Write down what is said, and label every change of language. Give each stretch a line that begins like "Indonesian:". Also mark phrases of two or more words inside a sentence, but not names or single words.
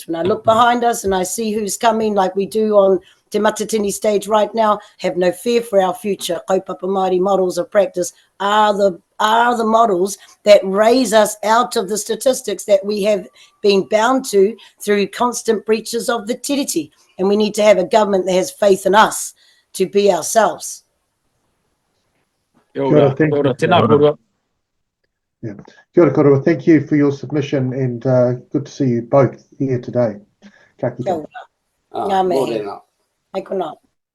English: When I look behind us and I see who's coming like we do on Te Matatini stage right now, have no fear for our future.
Māori: Kaupapa Māori
English: models of practice are the models that raise us out of the statistics that we have been bound to through constant breaches of the tiriti. And we need to have a government that has faith in us to be ourselves.
Māori: Kia ora, tēnā kōrua. Yeah. Kia ora kōrua.
English: Thank you for your submission and good to see you both here today.
Māori: Ka kite. Ngā mihi. Ai kona.